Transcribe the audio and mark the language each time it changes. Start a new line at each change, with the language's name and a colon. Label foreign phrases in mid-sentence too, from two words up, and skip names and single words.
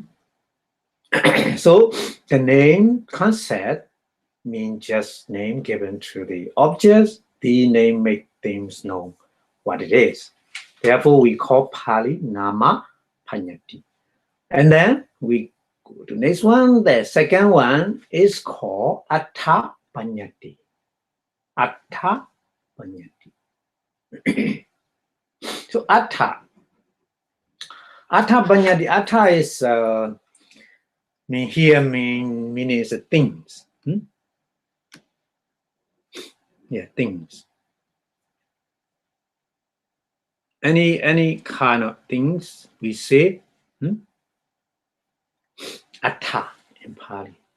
English: So the name concept means just name given to the objects. The name make things know what it is. Therefore, we call Pali
Pali: nama panyati.
English: And then we go to next one. The second one is called
Pali: atta panyati. Atta panyati. So atta panyati.
English: Atta is meaning is things. Yeah, things. Any kind of things we say atta in Pali.